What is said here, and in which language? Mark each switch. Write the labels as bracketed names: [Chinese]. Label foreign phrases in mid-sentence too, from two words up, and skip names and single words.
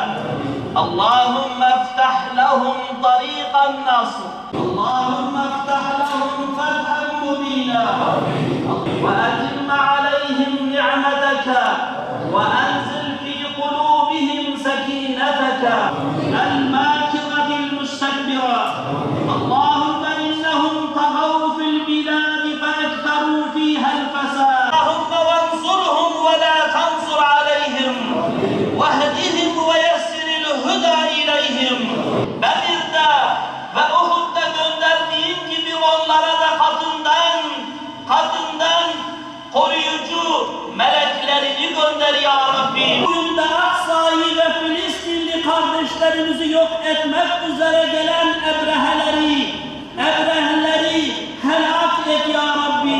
[Arabic] اللهم افتح لهم طريق النصر، اللهم افتح لهم فتحا مبينا، وأتم عليهم نعمتك، وأنزل في قلوبهم سكينتك الماكرة المستكبرة. اللهم إنهم طغوا في البلاد فأكثروا فيها الفساد، اللهم وانصرهم ولا تنصر عليهم، واهدهم ويسر الهدى إلeyhim. [Turkish] Bedir'de ve Uhud'da gönderdiğin gibi onlara da katından koruyucu meleklerini gönder ya Rabbi. Bugün de Aksa'yı ve Filistinli kardeşlerimizi yok etmek üzere gelen ebreheleri helak et ya Rabbi.